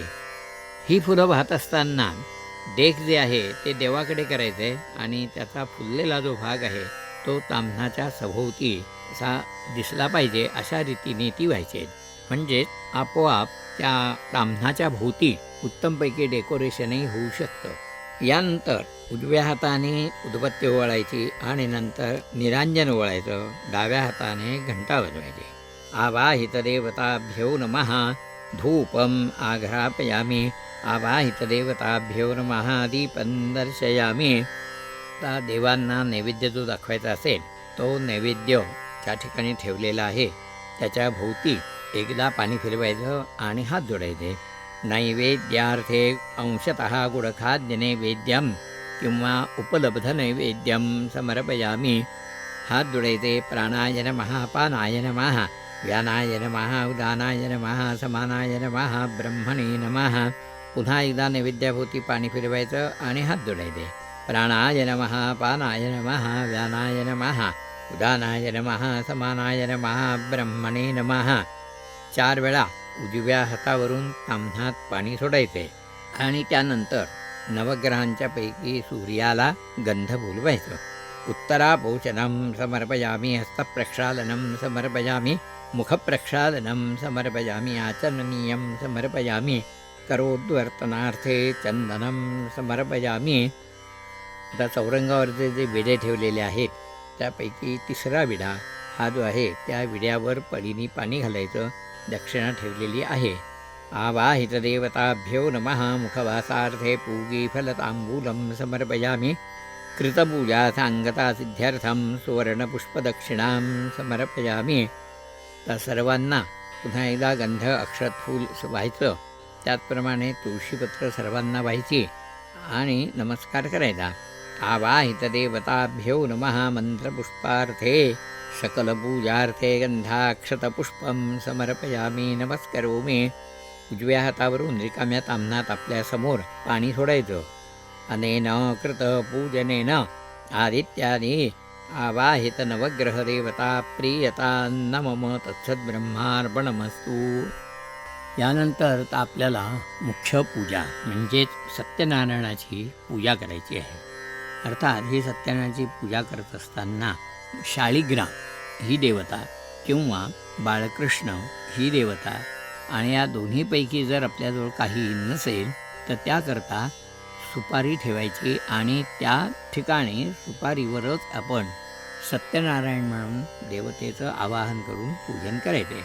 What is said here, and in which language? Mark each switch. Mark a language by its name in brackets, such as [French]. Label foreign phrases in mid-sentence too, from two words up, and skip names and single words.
[Marathi] ही फुलं वाहत असताना देख जे आहे ते देवाकडे करायचं आहे आणि त्याचा फुललेला जो भाग आहे तो ताम्हणाच्या सभोवती असा दिसला पाहिजे अशा रीतीने ती व्हायची. म्हणजेच आपोआप त्या ताम्हणाच्या भोवती उत्तमपैकी डेकोरेशनही होऊ शकतं. यानंतर उजव्या हाताने उदबत्ती ओवाळायची आणि नंतर निरांजन ओवाळायचं. डाव्या हाताने घंटा वाजवायची. [Sanskrit] आवाहित देवताभ्यो नमः. धूपम आघ्रापयामी. आवाहित देवताभ्यो नमः. दीपं दर्शयामी. [Marathi] आता देवांना नैवेद्य जो दाखवायचा असेल तो नैवेद्य त्या ठिकाणी ठेवलेला आहे त्याच्या भोवती एकदा पाणी फिरवायचं आणि हात जोडायचे. [Sanskrit] नैवेद्यार्थे अंशतः गुडखाद्य नैवेद्यम किंवा उपलब्ध नैवेद्यम समर्पयामी. [Marathi] हात जोडायचे. [Sanskrit] प्राणाय नमः. पानाय नमः. व्यानाय नमः. उदानाय नमः. समानाय नमः. ब्रह्मणे नमः. [Marathi] पुन्हा एकदा नैवेद्याभोवती पाणी फिरवायचं आणि हात जोडायचे. [Sanskrit] प्राणाय नमः. पानाय नमः. व्यानाय नमः. उदानाय नमः. समानाय नमः. ब्रह्मणे नमः. [Marathi] 4 वेळा उजव्या हातावरून ताम्हणात पाणी सोडायचे आणि त्यानंतर नवग्रहांच्या पैकी सूर्याला गंध बोलवायचं. [Sanskrit] उत्तरापोषणं समर्पयामी. हस्तप्रक्षालनं समर्पयामी. मुखप्रक्षालनं समर्पयामी. आचरणीयं समर्पयामी. करोद्वर्तनार्थे चंदनं समर्पयामी. [Marathi] आता चौरंगावरचे जे विडे ठेवलेले आहेत त्यापैकी 3रा विडा हा जो आहे त्या विड्यावर पडीने पाणी घालायचं. दक्षिणा ठेवलेली आहे. [Sanskrit] आवाहित देवताभ्यो नमः. मुखवासार्थे पूगीफलतांबूलं समर्पयामी. कृतपूजा सांगता सिद्ध्यर्थं सुवर्णपुष्पदक्षिणां समर्पयामी. [Marathi] तर सर्वांना पुन्हा एकदा गंध अक्षत फूल व्हायचं. त्याचप्रमाणे तुळशीपत्र सर्वांना व्हायची आणि नमस्कार करायचा. [Sanskrit] आवाहित देवताभ्यो नमः. मंत्रपुष्पार्थे सकलपूजार्थे गंधाक्षतपुष्पं समर्पयामी. नमस्करोमी. [Marathi] उजव्या हातावरून रिकाम्या ताम्हणात आपल्यासमोर पाणी सोडायचं. [Sanskrit] अनेन कृत पूजनेन आदित्यादि आवाहित नवग्रहदेवता प्रियता न मम तत्सद्ब्रह्मार्पणमस्तु. [Marathi] यानंतर आपल्याला मुख्य पूजा म्हणजेच सत्यनारायणाची पूजा करायची आहे. अर्थात ही सत्यनारायणाची पूजा करत असताना शाळिग्राम ही देवता किंवा बाळकृष्ण ही देवता आणि या दोन्हीपैकी जर आपल्याजवळ काही नसेल तर त्याकरता सुपारी ठेवायची आणि त्या ठिकाणी सुपारीवरच आपण सत्यनारायण म्हणून देवतेचं आवाहन करून पूजन करायचे.